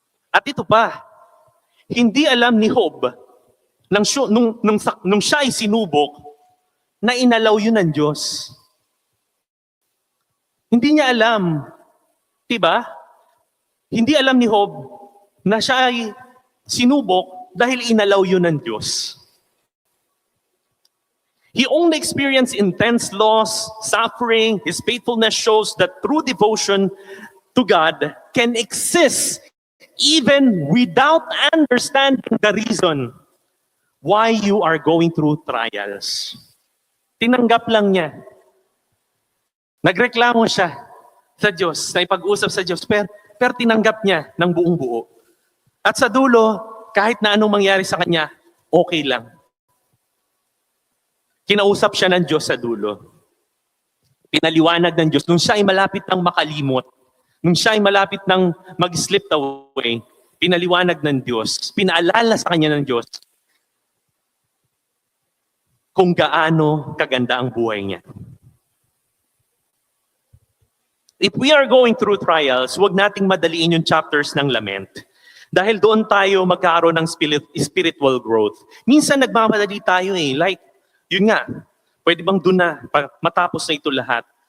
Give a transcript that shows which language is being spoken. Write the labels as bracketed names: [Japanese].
[Filipino] At ito pa, hindi alam ni Job nung siya ay sinubok na inalaw yun ng Diyos. Hindi niya alam. Di ba? Hindi alam ni Job na siya ay sinubok dahil inalaw yun ng Diyos. [English] He only experienced intense loss, suffering. His faithfulness shows that true devotion to God can exist even without understanding the reason why you are going through trials. [Filipino] Tinanggap lang niya. Nagreklamo siya sa Diyos, na ipag-usap sa Diyos, pero tinanggap niya ng buong buo. At sa dulo, kahit na anong mangyari sa kanya, okay lang. Kinausap siya ng Diyos sa dulo. Pinaliwanag ng Diyos. Nung siya ay malapit ng makalimot, nung siya ay malapit ng mag-slip away, pinaliwanag ng Diyos, pinaalala sa kanya ng Diyos kung gaano kaganda ang buhay niya. [English] If we are going through trials, [Filipino] huwag nating madaliin yung chapters ng lament. Dahil doon tayo magkaroon ng spiritual growth. Minsan nagmamadali tayo like, yun nga, pwede bang doon na, matapos na ito lahat.